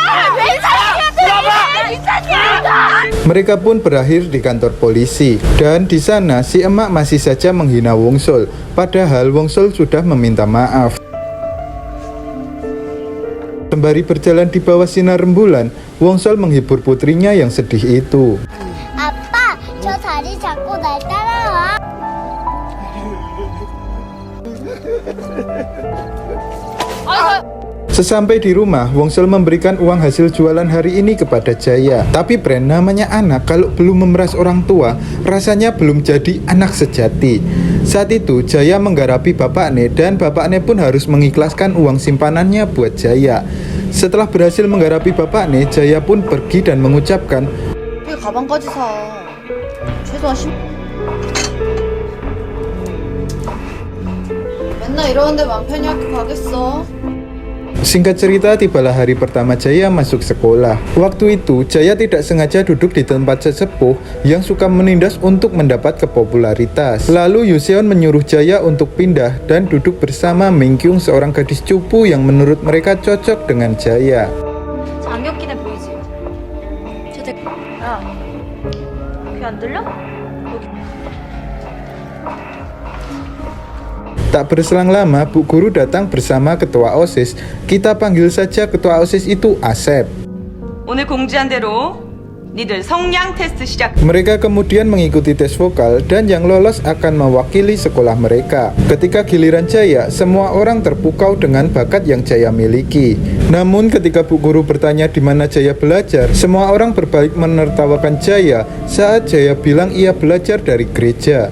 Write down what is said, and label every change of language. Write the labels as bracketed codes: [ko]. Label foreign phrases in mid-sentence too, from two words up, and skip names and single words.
[id] Mereka pun berakhir di kantor polisi. Dan di sana si emak masih saja menghina Wong Sul, padahal Wong Sul sudah meminta maaf. Sembari berjalan di bawah sinar rembulan, Wong Sul menghibur putrinya yang sedih itu. [ko] 아빠, 저 다리 잡고 날 따라와. [id] Sesampai di rumah, Wong Sul memberikan uang hasil jualan hari ini kepada Jaya. Tapi Pren, namanya anak kalau belum memeras orang tua, rasanya belum jadi anak sejati. Saat itu Jaya menggarapi bapaknya dan bapaknya pun harus mengikhlaskan uang simpanannya buat Jaya. Setelah berhasil menggarapi bapaknya, Jaya pun pergi dan mengucapkan, [ko] 가방까지 사. 최소한 10. 맨날 이러는데 맘 편히 학교 가겠어. [id] Singkat cerita, tibalah hari pertama Jaya masuk sekolah. Waktu itu, Jaya tidak sengaja duduk di tempat sesepuh yang suka menindas untuk mendapat kepopularitas. Lalu Yuseon menyuruh Jaya untuk pindah dan duduk bersama Minkyung, seorang gadis cupu yang menurut mereka cocok dengan Jaya. [ko] 장혁기네 보이지? 야, 귀 안 들려? [id] Tak berselang lama, Bu Guru datang bersama ketua OSIS. Kita panggil saja ketua OSIS itu Asep. [ko] 오늘 공지한 대로 니들 성량 테스트 시작. [id] Mereka kemudian mengikuti tes vokal dan yang lolos akan mewakili sekolah mereka. Ketika giliran Jaya, semua orang terpukau dengan bakat yang Jaya miliki. Namun ketika Bu Guru bertanya di mana Jaya belajar, semua orang berbalik menertawakan Jaya saat Jaya bilang ia belajar dari gereja.